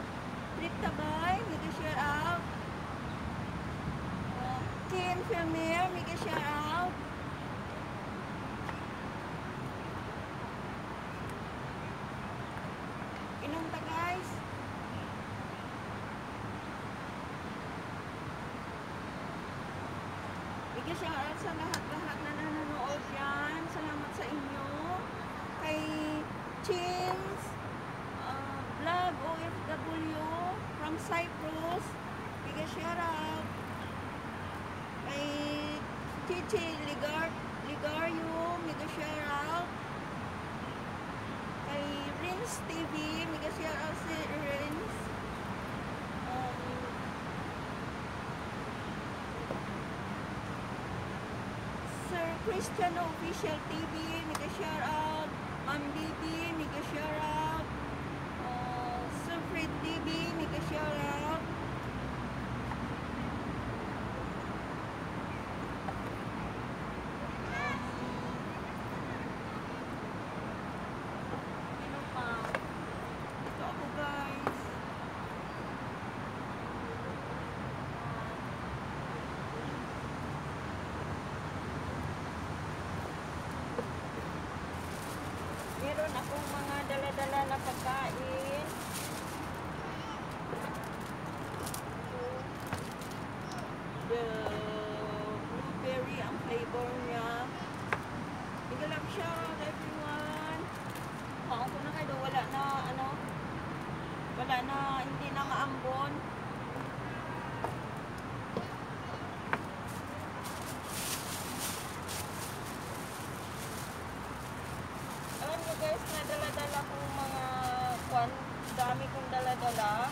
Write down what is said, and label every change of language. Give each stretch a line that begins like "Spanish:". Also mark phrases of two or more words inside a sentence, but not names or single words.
English: Trip Tabay, mega shout out. Kim Premier, mega shout out.
Filipino: Inom ta guys.
English: Mega shout out
Filipino: sa lahat-lahat na nanonood yan. Salamat sa inyo. Kay Chins Vlog
English: OFW from Cyprus, mega shout out. Kay Chichi Ligario, mega shout out. Kay Rins TV, mega shout out si Rins. Sir Christian Official TV, mega shout out. Ma'am Bibi, mega shout out. Sir Fred TV, mega shout out.
Filipino: Ano pa? Ito ako guys. Meron akong mga dala-dala na pagkain.
English: The blueberry
Filipino: ang flavor niya.
English: Miguel Love shout out everyone.
Filipino: Ako na kayo, wala na, hindi na maambon. Alam nyo guys, na dala-dala kong mga dami kong dala-dala.